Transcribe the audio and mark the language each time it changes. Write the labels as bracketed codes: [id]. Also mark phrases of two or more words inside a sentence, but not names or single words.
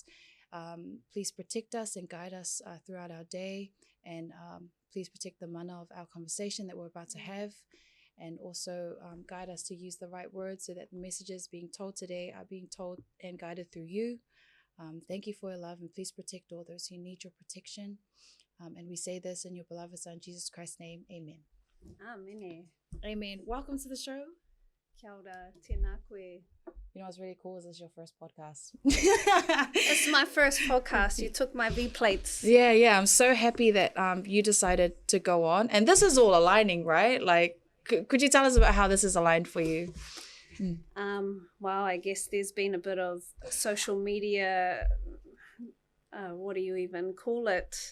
[en] Please protect us and guide us throughout our day, and please protect the mana of our conversation that we're about to have, and also guide us to use the right words so that the messages being told today are being told and guided through you. Thank you for your love, and please protect all those who need your protection. And we say this in your beloved Son, Jesus Christ's name. Amen. Amen. Amen. Welcome to the show. [mi] Kia ora, tēnā koe. [en] You know what's really cool is this is your first podcast. It's my first podcast. You took my V-plates. Yeah. I'm so happy that you decided to go on. And this is all aligning, right? Like, could you tell us about how this is aligned for you? Well, I guess there's been a bit of social media, what do you even call it?